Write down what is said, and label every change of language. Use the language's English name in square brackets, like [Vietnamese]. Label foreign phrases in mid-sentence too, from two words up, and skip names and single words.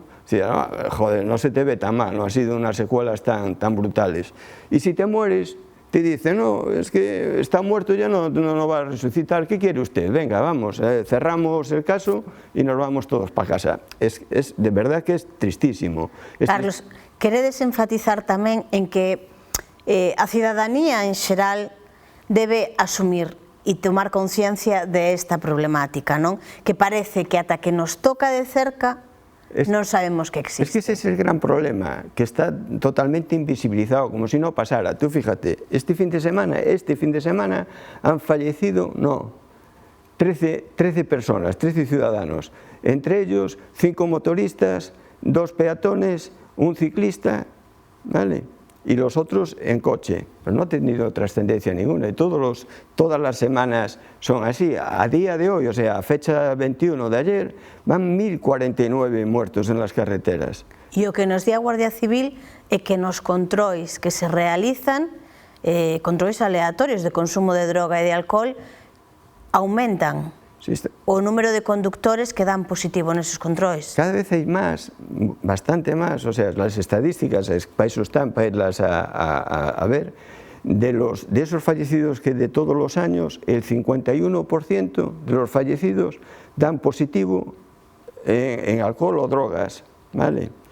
[Spanish] O sea, joder, no se te ve tan mal, no ha sido unas secuelas tan brutales. Y si te mueres, te dicen, no, es que está muerto, ya no va a resucitar, ¿qué quiere usted? Venga, vamos, cerramos el caso y nos vamos todos para casa. De verdad que es tristísimo. Carlos, [Galician] queredes enfatizar tamén en que a cidadanía en xeral debe asumir e tomar conciencia de esta problemática, non? Que parece que ata que nos toca de cerca non sabemos que existe. [Spanish] Es que ese es el gran problema, que está totalmente invisibilizado, como si no pasara. Tú fíjate, este fin de semana han fallecido, 13 personas, 13 ciudadanos, entre ellos 5 motoristas, 2 peatones, un ciclista, ¿vale? Y los otros en coche, pero no ha tenido trascendencia ninguna, y todas las semanas son así. A día de hoy, o sea, a fecha 21 de ayer, van 1049 muertos en las carreteras. [Galician] E o que nos di a Guardia Civil é que nos controis que se realizan, controis aleatorios de consumo de droga e de alcohol, aumentan o número de conductores que dan positivo neses controis. [Spanish] Cada vez hay más, bastante más, o sea, las estadísticas, para eso están, para irlas a ver, de esos fallecidos que de todos los años, el 51% de los fallecidos dan positivo en alcohol o drogas, ¿vale?